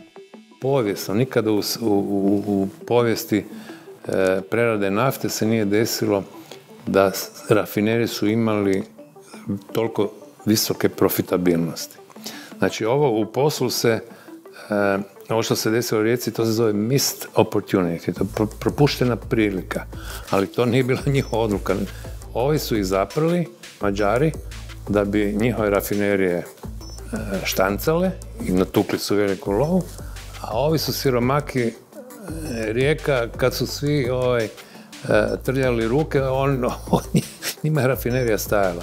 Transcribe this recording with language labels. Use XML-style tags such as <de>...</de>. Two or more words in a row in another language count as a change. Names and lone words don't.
<hr>Povijesno, nikada u povijesti prerade nafte se nije desilo da rafinerije su imali toliko visoke profitabilnosti. Znači, ovo u poslu se, ovo što se desilo u Rijeci, to se zove</hr> <en>missed opportunity,</en> <hr>to je propuštena prilika, ali to nije bila njihova odluka. Ovi su ih zaprli, Mađari, da bi njihove rafinerije štancale i natukli su veliku lovu, a ovi su siromaki Rijeka, kad su svi trljali ruke, njima je rafinerija stajala.</hr>